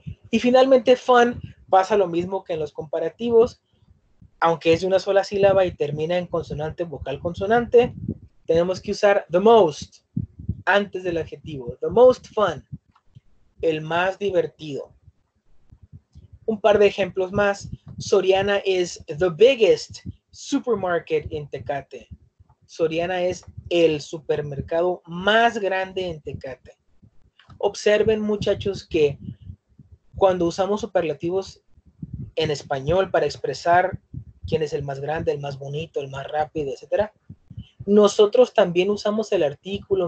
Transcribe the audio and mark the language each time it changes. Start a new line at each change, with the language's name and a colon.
Spanish: Y finalmente fun pasa lo mismo que en los comparativos, aunque es de una sola sílaba y termina en consonante, vocal, consonante, tenemos que usar the most antes del adjetivo.
English: The most fun,
Spanish: el más divertido. Un par de ejemplos más.
English: Soriana is the biggest supermarket in Tecate.
Spanish: Soriana es el supermercado más grande en Tecate. Observen, muchachos, que cuando usamos superlativos en español para expresar quién es el más grande, el más bonito, el más rápido, etcétera, nosotros también usamos el artículo.